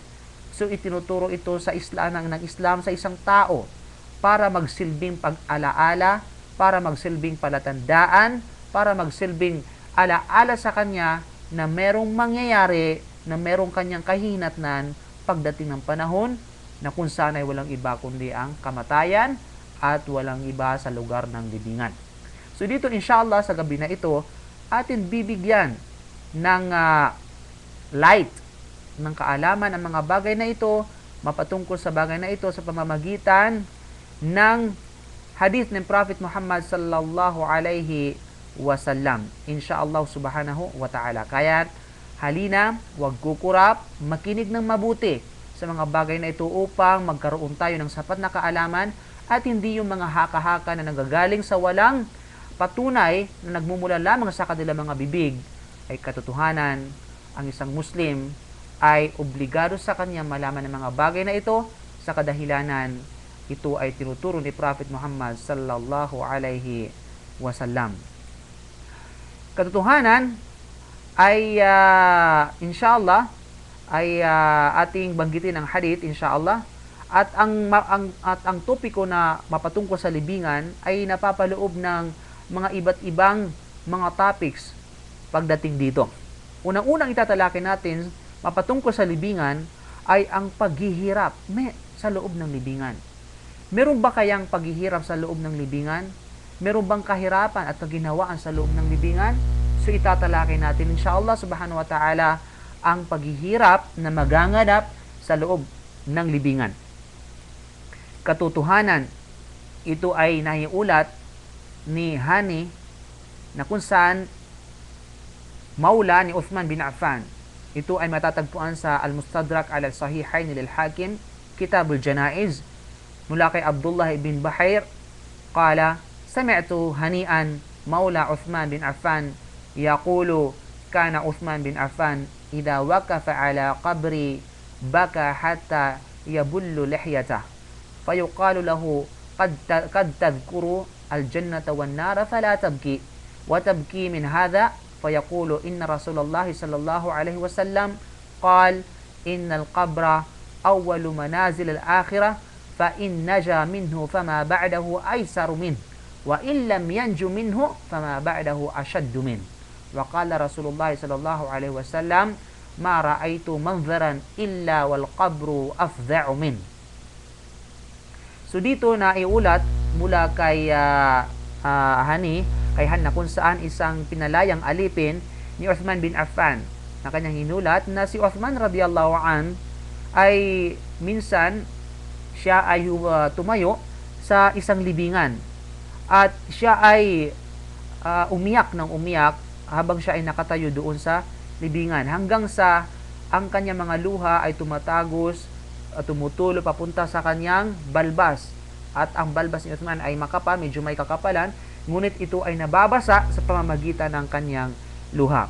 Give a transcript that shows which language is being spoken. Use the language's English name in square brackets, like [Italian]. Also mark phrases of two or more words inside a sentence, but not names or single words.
[Filipino] So itinuturo ito sa Islam ng Islam sa isang tao para magsilbing pag-alaala, para magsilbing palatandaan, para magsilbing alaala sa kanya na merong mangyayari, na merong kanyang kahihinatnan pagdating ng panahon na kung saan ay walang iba kundi ang kamatayan at walang iba sa lugar ng libingan. So dito inshallah sa gabi na ito, atin bibigyan ng light ng kaalaman ang mga bagay na ito, mapatungkol sa bagay na ito sa pamamagitan ng hadith ng Prophet Muhammad [Arabic] صلى الله عليه وسلم. إن شاء الله سبحانه وتعالى. [Filipino] Kaya halina, wag kukurap, makinig ng mabuti sa mga bagay na ito upang magkaroon tayo ng sapat na kaalaman at hindi yung mga haka-haka na nagagaling sa walang patunay na nagmumula lamang sa kanilang mga bibig ay katotohanan. Ang isang Muslim ay obligado sa kanya malaman ng mga bagay na ito sa kadahilanan ito ay tinuturo ni Prophet Muhammad [Arabic] صلى الله عليه وسلم. [Filipino] Katotohanan ay inshallah ay ating banggitin ang hadith inshallah at ang topiko na mapatungkol sa libingan ay napapaloob ng mga iba't ibang mga topics pagdating dito. Unang-unang itatalakay natin mapatungkol sa libingan ay ang paghihirap sa loob ng libingan. Meron ba kayang paghihirap sa loob ng libingan? Meron bang kahirapan at kaginhawaan sa loob ng libingan? So itatalakay natin [Arabic] إن شاء الله سبحانه وتعالى [Filipino] ang paghihirap na maganganap sa loob ng libingan. Katotohanan, ito ay naiulat ni Hani na kung saan maula ni Uthman bin Affan. Ito ay matatagpuan sa Al-Mustadrak al-Sahihain lil-Hakim, Kitabul Janaiz, mula kay [Arabic] Abdullah ibn Bahair, قال سمعت هانئا مولى عثمان بن عفان يقول كان عثمان بن عفان إذا وقف على قبر بكى حتى يبل لحيته فيقال له قد تذكر الجنة والنار فلا تبكي وتبكي من هذا فيقول إن رسول الله صلى الله عليه وسلم قال إن القبر أول منازل الآخرة فإن نجا منه فما بعده أيسر منه وإن لم ينج منه فما بعده أشد منه وقال رسول الله صلى الله عليه وسلم ما رأيت منظرا إلا والقبر أفظع منه. [Filipino] So dito na iulat mula kay Hani, kay Han na kung saan isang pinalayang alipin ni Uthman bin Affan na kanyang hinulat na si Uthman [Arabic] رضي الله عن [Filipino] ay minsan siya ay tumayo sa isang libingan at siya ay umiyak ng umiyak habang siya ay nakatayo doon sa libingan hanggang sa ang kanyang mga luha ay tumatagos at tumutulo papunta sa kanyang balbas at ang balbas ni Uthman ay makapal, medyo may kakapalan, ngunit ito ay nababasa sa pamamagitan ng kanyang luha.